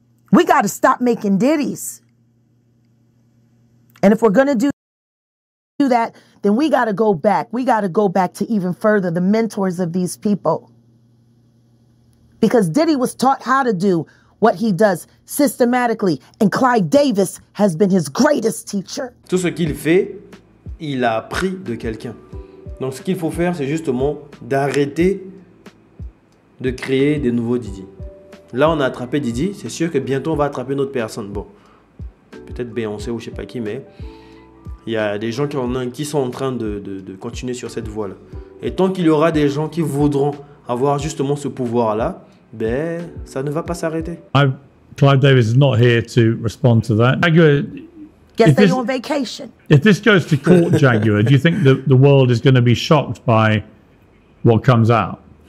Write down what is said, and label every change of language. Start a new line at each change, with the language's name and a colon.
English: We got to stop making Diddies. And if we're going to do that, then we got to go back. We got to go back to even further, the mentors of these people. Because Diddy was taught how to do what he does systematically. And Clive Davis has been his greatest teacher.
French: Tout ce qu'il fait, il a appris de quelqu'un. Donc ce qu'il faut faire, c'est justement d'arrêter de créer des nouveaux Didi. Là, on a attrapé Didi. C'est sûr que bientôt, on va attraper une autre personne. Bon, peut-être Beyoncé ou je sais pas qui, mais il y a des gens qui sont en train de continuer sur cette voie-là. Et tant qu'il y aura des gens qui voudront avoir justement ce pouvoir-là, ben, ça ne va pas s'arrêter.
English: Clive Davis is not here to respond to that. Jaguar, Guess they're on vacation. If this goes to court, Jaguar, do you think the world is going to be shocked by what comes out?